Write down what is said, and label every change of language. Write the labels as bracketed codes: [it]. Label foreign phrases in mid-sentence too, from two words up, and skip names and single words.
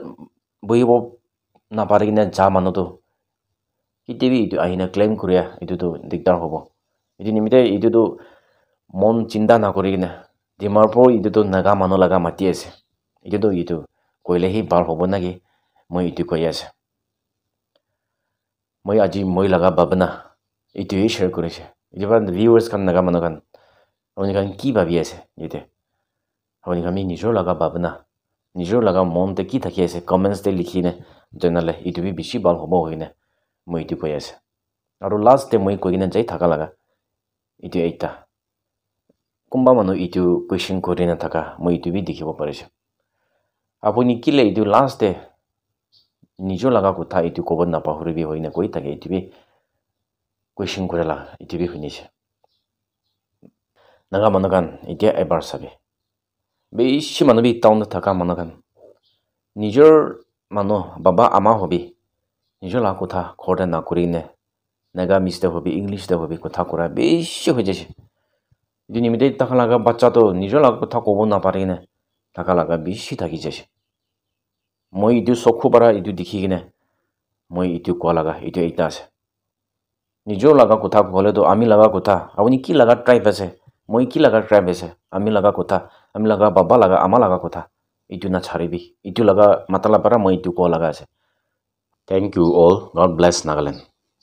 [nag] na pare gine ja manu to kitebi itu ahi na claim kuria itu to dikdar hobo itu nimite itu to mon chinta na kori gine Dimapur itu to naga manu laga mati ase itu koile hi bal hobo nagi moi itu koi ase moi aji moi laga babna itu hi share korise itu ban viewers kan naga manu kan oni kan ki babi ase ite oni kami nijor laga babna nijor laga mon te ki thaki ase comments te likhine janale itu bi bishi bal hobo hoine moi itu koi ase aru last te moi koigina jai thaka laga itu ekta kumba manu itu question korina thaka moi itu bi dikhibo parise apuni kile itu last te nijor laga kotha itu kobo na pahuribi hoine koi thake itu bi question korela itu bi hunise naga manu kan itia ebar sabe bishi manu bi town thaka manu kan nijor manu baba ama hobi nijor laga kotha ghorte nakori ne Nagamizte hobi Englishte hobi kotha kora beshi hoi jaise itu nimite taka laga bachhatu nijor laga kotha kobo naparibi ne taka laga beshi thaki jaise moi itu soku para itu dikhi kine moi itu kowa laga itu eita ase nijor laga kotha kóletu ami laga kotha apuni ki laga tribe ase moi ki laga tribe ase ami laga kotha ami laga baba laga ama laga kotha itu na saribi itu laga matala para moi itu kowa laga ase [en] thank you all God bless Nagaland